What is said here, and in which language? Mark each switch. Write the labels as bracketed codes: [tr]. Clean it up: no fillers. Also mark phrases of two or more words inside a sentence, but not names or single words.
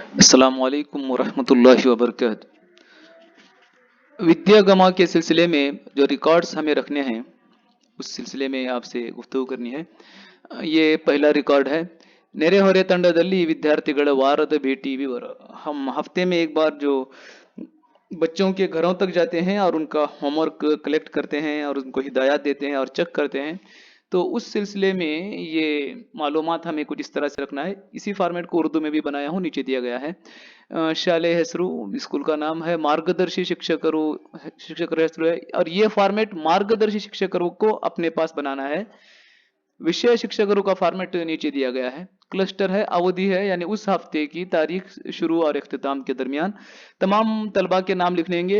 [ar] السلام عليكم ورحمة الله وبركاته. [ur] ودیاگما کے سلسلے میں جو ریکارڈز ہمیں رکھنے ہیں اس سلسلے میں آپ سے گفتگو کرنی ہے. یہ پہلا ریکارڈ ہے. [kn] ನೆರೆ ಹೊರೆ ತಂಡದಲ್ಲಿ ವಿದ್ಯಾರ್ಥಿಗಳ ವಾರದ ಭೇಟಿ ವಿವರ। [ur] ہم ہفتے میں ایک بار جو بچوں کے گھروں تک جاتے ہیں اور ان کا [en] homework collect [ur] کرتے ہیں اور ان کو ہدایت دیتے ہیں اور چیک کرتے ہیں، تو اس سلسلے میں یہ معلومات ہمیں کچھ اس طرح سے رکھنا ہے. اسی فارمیٹ کو اردو میں بھی بنایا ہوں، نیچے دیا گیا ہے. [kn] ಶಾಲೆ ಹೆಸರು, [ur] اسکول کا نام ہے [kn] ಮಾರ್ಗದರ್ಶಿ ಶಿಕ್ಷಕರು ಹೆಸರು [ur] ہے، اور یہ فارمیٹ مارگدرشی شکشکروں کو اپنے پاس بنانا ہے. وشے شکشکروں کا فارمیٹ نیچے دیا گیا ہے. کلسٹر ہے، اودھی ہے، یعنی اس ہفتے کی تاریخ شروع اور اختتام کے درمیان تمام طلبہ کے نام لکھ لیں گے.